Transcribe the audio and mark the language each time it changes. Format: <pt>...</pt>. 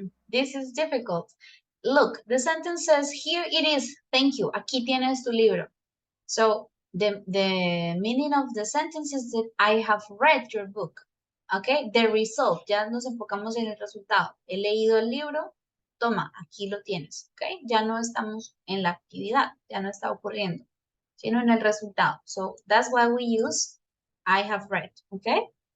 <en>This is difficult. Look, the sentence says, here it is, thank you,</en> <es>aquí tienes tu libro.</es> <en>So the meaning of the sentence is that I have read your book. Okay, the result,</en> <es>ya nos enfocamos en el resultado. He leído el libro, toma, aquí lo tienes. Okay, ya no estamos en la actividad, ya no está ocurriendo, sino en el resultado.</es> <en>So that's why we use I have read. Okay.</en>